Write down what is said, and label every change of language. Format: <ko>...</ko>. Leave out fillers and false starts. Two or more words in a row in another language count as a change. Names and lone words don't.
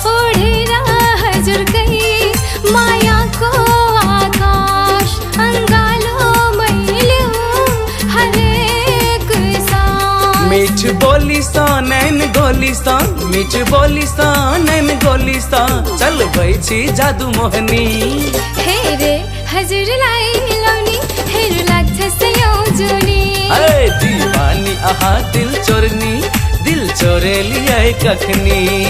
<ne>ओढ़ेरा हजुर कही माया को आकाश, अंगालो</ne> <mai>मीठ बोली सा नैन गोली सा, मीठ बोली सा नैन गोली सा, चल छी जादू मोहनी।</mai> <ne>हे रे हजुर लाई लौनी हेरो लाग्छ सयौजुनी।</ne> <mai>दीवानी आहा दिल चोरनी, दिल चोरे लिए कखनी।</mai>